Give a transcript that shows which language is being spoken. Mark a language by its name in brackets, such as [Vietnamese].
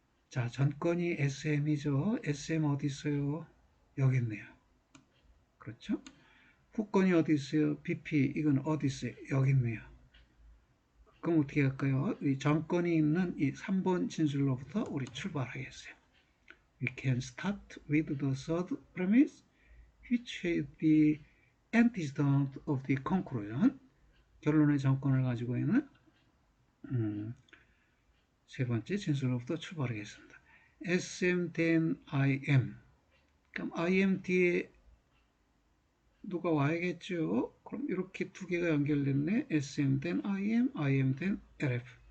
[Korean] 자, 전건이 SM이죠. SM 어디 있어요? 여기 있네요. 그렇죠? 후건이 어디 있어요? BP 이건 어디 있어요? 여기 있네요. 그럼 어떻게 할까요? 이 전건이 있는 이 3번 진술로부터 우리 출발하겠어요. [English] We can start with the third premise, which is the antecedent of the conclusion. [Korean] 결론의 전건을 가지고 있는 세 번째 진술로부터 출발하겠습니다. [English] SM then IM. [Korean] 그럼 IM 뒤에 누가 와야겠죠? 그럼 이렇게 두 개가 연결됐네. [English] SM then IM, IM then LF.